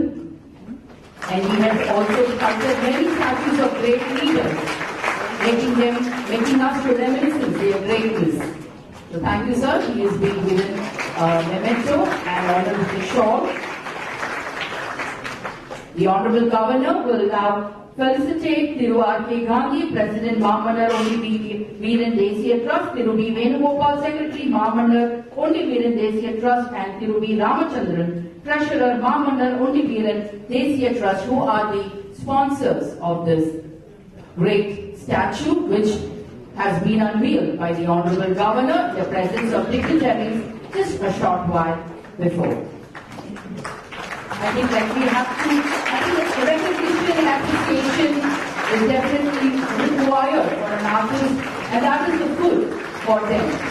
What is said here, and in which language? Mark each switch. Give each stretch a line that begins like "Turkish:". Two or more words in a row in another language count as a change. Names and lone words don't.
English: And he has also sculpted many statues of great leaders, making us to reminiscence their greatness. So thank you, sir. He is being given a memento and honored with the shawl. The Honorable Governor will now felicitate Thiru R.K. Gandhi, President Mamanar Ondi Veeran Desiya Trust, Thiru B. Venugopal, Secretary Mamanar Ondi Veeran Desiya Trust, and Thiru B. Ramachandran, Treasurer Mamanar Ondi Veeran Desiya Trust, who are the sponsors of this great statue, which has been unveiled by the Honorable Governor in the presence of dignitaries just a short while before. I think that we have to, recognition and appreciation is definitely required for an artist, and that is the good for them.